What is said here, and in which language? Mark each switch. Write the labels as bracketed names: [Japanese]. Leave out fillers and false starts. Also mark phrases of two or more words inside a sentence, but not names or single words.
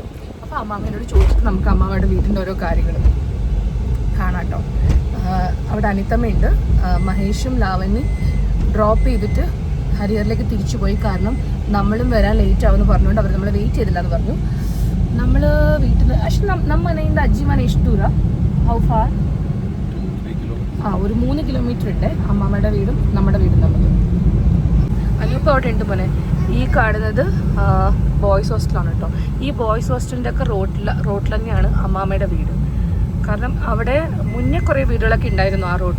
[Malayalam] അപ്പോൾ അമ്മാമ്മേനോട് ചോദിച്ചിട്ട് നമുക്ക് അമ്മാമ്മയുടെ വീട്ടിൻ്റെ ഓരോ കാര്യങ്ങൾ കാണാം കേട്ടോ. അവിടെ അനിത്തമ്മയുണ്ട്. മഹേഷും ലാവണ്യും ഡ്രോപ്പ് ചെയ്തിട്ട് ഹരിഹറിലേക്ക് തിരിച്ചു പോയി. കാരണം നമ്മളും വരാൻ ലേറ്റ് ആവുമെന്ന് പറഞ്ഞുകൊണ്ട് അവർ നമ്മളെ വെയിറ്റ് ചെയ്തില്ല എന്ന് പറഞ്ഞു. നമ്മൾ വീട്ടിൽ നിന്ന് പക്ഷെ [Kannada] ನಮ್ಮ ಮನೆಯಿಂದ ಅಜ್ಜಿ ಮನೆ ಎಷ್ಟು ದೂರ? [English] how far? [Malayalam] ഒരു 3 കിലോമീറ്റർ ഉണ്ട് അമ്മാമ്മയുടെ വീടും നമ്മുടെ വീടും തമ്മിൽ. അനിയപ്പോൾ അവിടെ ഉണ്ട് മോനെ. ഈ കാണുന്നത് ബോയ്സ് ഹോസ്റ്റലാണ് കേട്ടോ. ഈ ബോയ്സ് ഹോസ്റ്റലിൻ്റെ ഒക്കെ റോട്ടിൽ തന്നെയാണ് അമ്മാമ്മയുടെ വീട്. കാരണം അവിടെ മുന്നേ കുറേ വീടുകളൊക്കെ ഉണ്ടായിരുന്നു ആ റോഡിൽ.